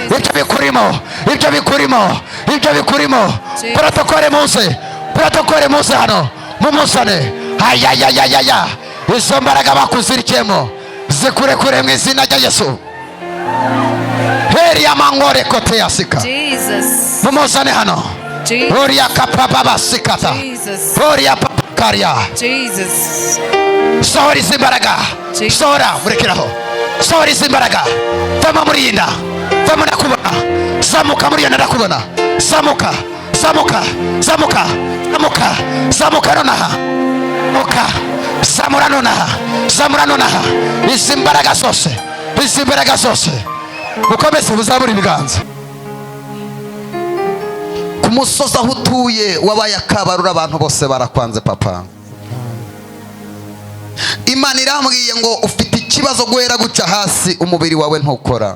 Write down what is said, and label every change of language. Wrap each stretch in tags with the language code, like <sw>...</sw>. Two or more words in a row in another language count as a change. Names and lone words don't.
<rw>ibyo bikurimo protokole muze hano mumuzane ayayayayaya izo mbaraga bakuzirikiyemo zikurekure mu izina rya Yesu heri amangore kote yasika mumuzane hano Oria kapaba sikata Oria papakaria sohora izi mbaraga sohora murekeraho sohora izi mbaraga vama murinda vama nakubona zamuka murinda nakubona zamuka nonaha zamura nonaha izi mbaraga zose ukomeze uzabura ibiganza ku musozi aho utuye wabaye akabarura abantu bose barakwanze papa Imana irambwiye ngo ufite ikibazo guhera guca hasi umubiri wawe ntukora</rw>